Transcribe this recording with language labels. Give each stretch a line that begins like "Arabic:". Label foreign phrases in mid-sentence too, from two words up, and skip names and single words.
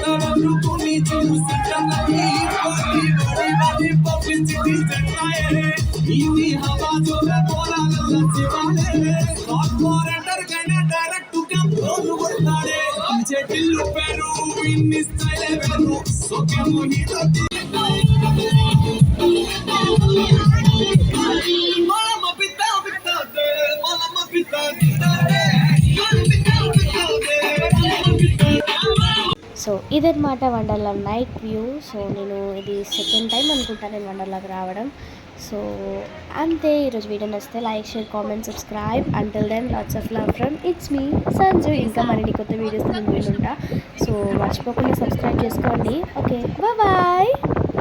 Telugu: వండుకొని చూసింటే పబ్లిసిటీ చెట్టాయే ఇది హవా జోర పోరాల శివాలే కార్పొరేటర్ కైనా డైరెక్ట్ గా ఫోన్ కొడతాడే చెట్టిల్లు పేరు ఇన్ని స్టైల్ వేరు సోకేమో హీరో Mama pita pita de, mama pita pita de, సో ఇదన్నమాట వండర్లా
English: night view.
Telugu: సో నేను ఇది
English: second time
Telugu: అనుకుంటా నేను వండర్లాకి రావడం. సో అంతే, ఈరోజు వీడియో నచ్చితే
English: like, share, comment, subscribe. until then lots of love from it's me Sanju.
Telugu: ఇంకా మరిన్ని కొత్త వీడియోస్ నేను వీలుంటా. సో మర్చిపోకుండా సబ్స్క్రైబ్ చేసుకోండి.
English: okay, bye.